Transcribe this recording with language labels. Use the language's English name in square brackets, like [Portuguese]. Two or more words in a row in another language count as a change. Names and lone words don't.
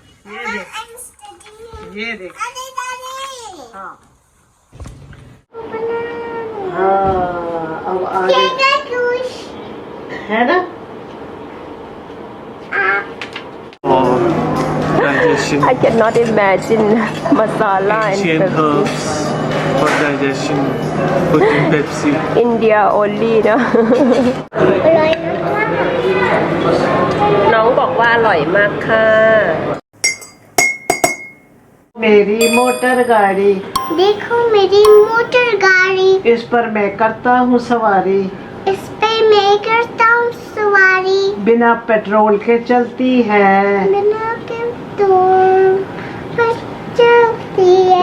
[Hindi] ये देख, ये देख। हाँ हाँ, अब आगे है ना। [English] Digestion. I cannot imagine masala Ancient and herbs for digestion. Put in Pepsi. India only [Thai] นะ น้องบอกว่าอร่อยมากค่ะ [Hindi] मेरी मोटर गाड़ी, देखो मेरी मोटर गाड़ी, इस पर मैं करता हूँ सवारी, इस पे मैं करता हूँ सवारी, बिना पेट्रोल के चलती है, बिना पेट्रोल पर चलती है,